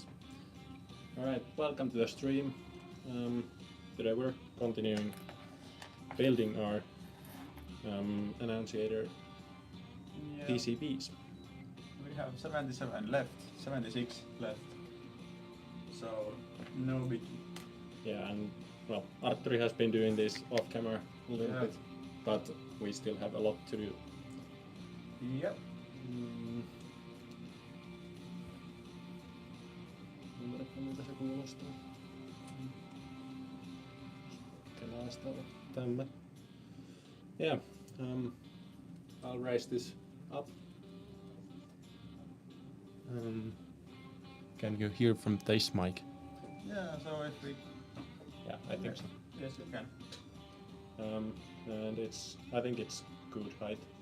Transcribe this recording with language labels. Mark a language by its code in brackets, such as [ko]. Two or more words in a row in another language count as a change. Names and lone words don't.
[en] Alright, welcome to the stream. Today we're continuing building our annunciator PCBs. We have 77 left, 76 left. So, no biggie. Yeah, and well, Artturi has been doing this off camera a little bit, but we still have a lot to do. Yep. [fi] Ymmärrätkö miltä se kuulostaa? Kelaista tämä. [en] Yeah, I'll raise this up. Can you hear from this mic? Yeah, so if we... Yeah, I think so. Yes, you can. And I think it's good height.